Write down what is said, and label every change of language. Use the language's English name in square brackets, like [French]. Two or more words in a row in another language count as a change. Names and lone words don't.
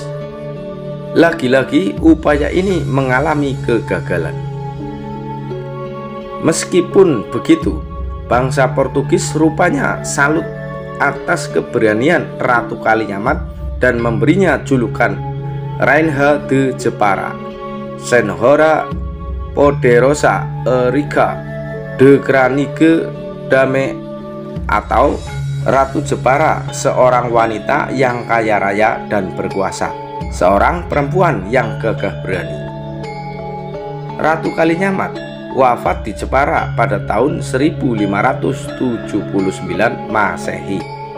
[Indonesian] Lagi-lagi upaya ini mengalami kegagalan. Meskipun begitu, bangsa Portugis rupanya salut atas keberanian Ratu Kalinyamat dan memberinya julukan [Portuguese] Rainha de Jepara, Senhora Poderosa Rica de Granige Dame, [Indonesian] atau Ratu Jepara, seorang wanita yang kaya raya dan berkuasa, seorang perempuan yang gagah berani. Ratu Kalinyamat wafat di Jepara pada tahun 1579 Masehi.